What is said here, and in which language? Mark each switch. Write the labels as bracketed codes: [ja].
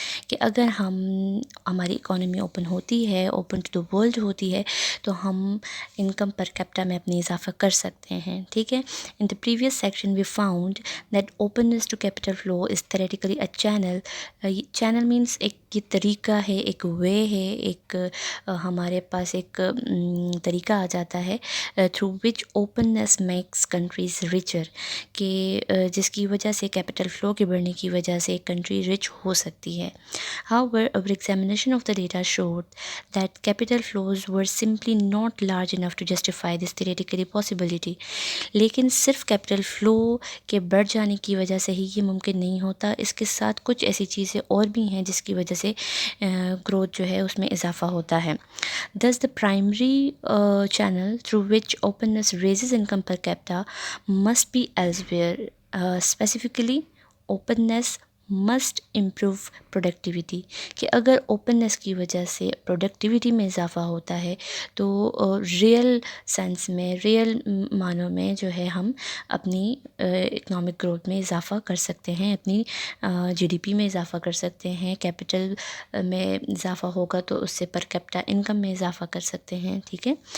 [ur] کہ اگر ہماری اکانومی اوپن ہوتی ہے، [en] open to the world [ur] ہوتی ہے، تو ہم انکم پر کیپٹا میں اپنی اضافہ کر سکتے ہیں. ٹھیک ہے. [en] In the previous section we found that openness to capital flow is theoretically a channel. [ur] Channel means ایک یہ طریقہ ہے، ایک وے ہے، ایک ہمارے پاس ایک طریقہ آ جاتا ہے [en] through which openness makes countries richer, [ur] کہ جس کی وجہ سے کیپٹل فلو کے بڑھنے کی وجہ سے ایک کنٹری رچ ہو سکتی ہے. [en] However, our examination of the data showed that capital flows were simply not large enough to justify this theoretical possibility. [ur] لیکن صرف کیپٹل فلو کے بڑھ جانے کی وجہ سے ہی یہ ممکن نہیں ہوتا، اس کے ساتھ کچھ ایسی چیزیں اور بھی ہیں جس کی وجہ سے گروتھ جو ہے اس میں اضافہ ہوتا ہے. [en] Thus, the primary channel through which openness raises income per capita must be elsewhere. Specifically, openness must improve productivity. [ur] کہ اگر اوپننس کی وجہ سے پروڈکٹیوٹی میں اضافہ ہوتا ہے تو ریئل سینس میں، ریئل معنوں میں جو ہے ہم اپنی اکنامک گروتھ میں اضافہ کر سکتے ہیں، اپنی جی ڈی پی میں اضافہ کر سکتے ہیں، کیپٹل میں اضافہ ہوگا تو اس سے پر کیپٹا انکم میں اضافہ کر سکتے ہیں. ٹھیک ہے.